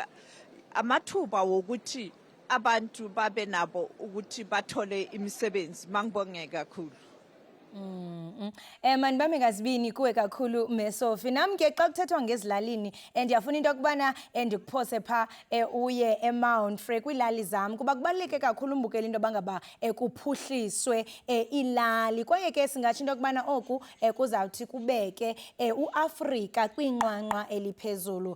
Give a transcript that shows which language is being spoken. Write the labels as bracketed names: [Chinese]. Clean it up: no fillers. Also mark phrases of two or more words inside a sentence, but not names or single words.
[Zulu] Amathuba wokuthi abantu babe nabo ukuthi bathole imisebenzi. Mangibonge kakhulu. Mani bami ngazibini kuwe kakhulu Mesofi. [Xhosa] Nami ke xa kuthethwa ngezilalini ndiyafuna into yokubana ndikuphose pha uye eMount Frere kwilali zami kuba kubaluleke kakhulu umbukela into bangaba kuphuhliswe ilali kwaye ke singatsho into yokubana oku kuzawuthi kubeke uAfrika kwinqwanqwa eliphezulu.